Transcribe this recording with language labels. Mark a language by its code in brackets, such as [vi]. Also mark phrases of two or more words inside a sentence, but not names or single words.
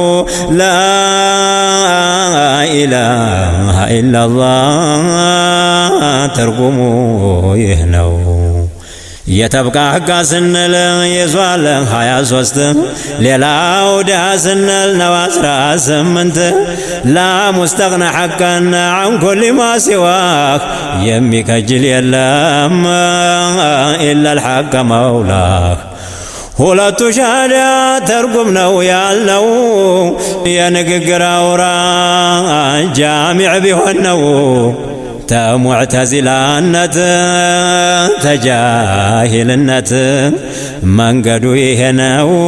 [ar] لا إله إلا الله [am] ትርጉሙ ይህ ነው የተብቃቃ ስንል ይዟል 23 ሌላው ድሃ ስንል ነው 18 [ar] لا مستغنى حقا عن كل ما سواك [am] የሚከጅል የለም [ar] إلا الحق مولاك [am] ሁለቱ ሻዳ ተርጉም ነው ያልነው የንግግር አውራ ጃሚዕ ቢሆን ነው ተሙዕተዚላነት ተጃሂልነት መንገዱ ይሄ ነው